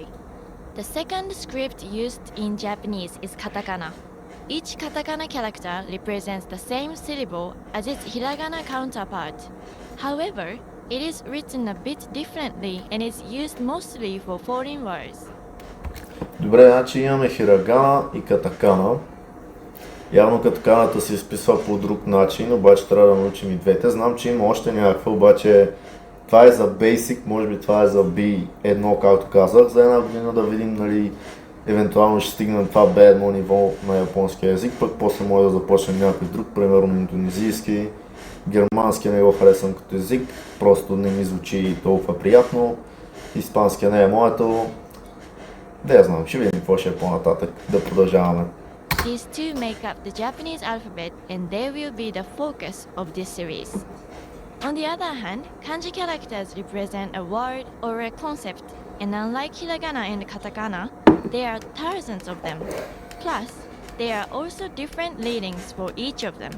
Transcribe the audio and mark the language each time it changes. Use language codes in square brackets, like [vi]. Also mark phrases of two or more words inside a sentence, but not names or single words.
[en] The second script used in Japanese is katakana. Each katakana character represents the same syllable as its hiragana counterpart. However, it is written a bit differently and is used mostly for foreign words. [bg] Добре, значи имаме хирагана и катакана. Явно катаканата се изписва по друг начин, обаче трябва да научим и двете. Знам, че има още някаква, обаче това е за Basic, може би това е за B1, както казах. За една година да видим, нали, евентуално ще стигнем това B1 ниво на японски език, пък после може да започнем някой друг, примерно индонезийски, германски не го харесвам като език, просто не ми звучи толкова приятно, испанския не е моето. Да я знам, ще видим какво ще е по-нататък, да продължаваме. [en] These two make up the Japanese alphabet and they will be the focus of this series. On the other hand, kanji characters represent a word or a concept, and unlike hiragana and katakana, there are thousands of them. Plus, there are also different readings for each of them.